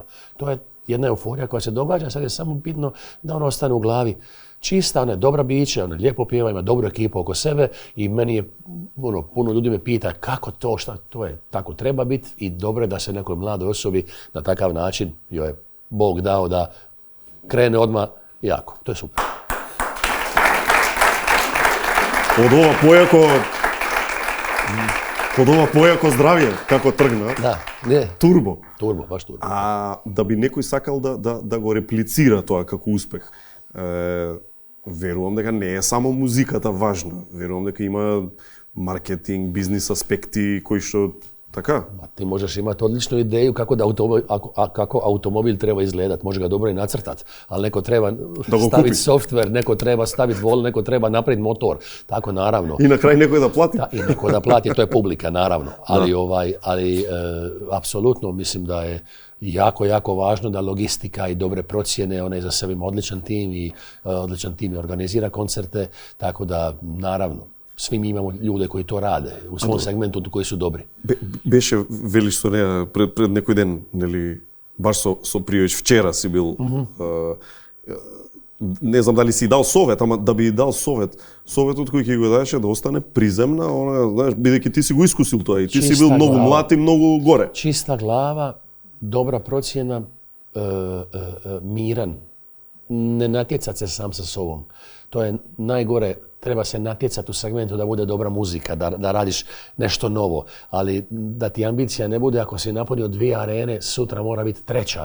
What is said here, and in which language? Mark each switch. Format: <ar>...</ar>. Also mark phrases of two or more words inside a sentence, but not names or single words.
<hr>To je jedna euforija koja se događa, sad je samo bitno da ona ostane u glavi čista, ona je dobra bića, ona lijepo pjeva, ima dobru ekipu oko sebe i meni je, puno ljudi me pita kako to, šta to je, tako treba biti i dobro je da se nekoj mladoj osobi na takav način joj je Bog dao da krene odmah jako. To je super.</hr> <mk>Od ова појако здравје, како тргна, да, не. Турбо. Турбо, баш турбо. А да би некој сакал да го реплицира тоа како успех, верувам дека не е само музиката важна. Верувам дека има маркетинг, бизнис аспекти кои што така.</mk> <hr>Ti možeš imati odličnu ideju kako automobil treba izgledati, može ga dobro i nacrtati, ali neko treba staviti software, neko treba staviti vol, neko treba napraviti motor, tako naravno. I na kraj neko da plati. I neko da plati, to je publika naravno, ali apsolutno mislim da je jako, jako važno da logistika i dobre procjene, ona je za sebe ima odličan tim i organizira koncerte, tako da naravno. Svi mi imamo ljude koji to rade u svom segmentu koji su dobri.</hr> <mk>Беше, велиш со неа пред некој ден, нели, баш со Пријовиќ, вчера си бил, не знам дали си дал совет, ама да би дал советот кој ќе го даеше да остане приземна, она, знаеш, бидејќи ти си го искусил тоа и ти си бил многу млад и многу горе.</mk> <hr>Čista glava, dobra procjena, miran, ne natjecati se sam sa sobom. To je najgore, treba se natjecati u segmentu da bude dobra muzika, da radiš nešto novo, ali da ti ambicija ne bude ako si napunio 2 arene, sutra mora biti 3.</hr>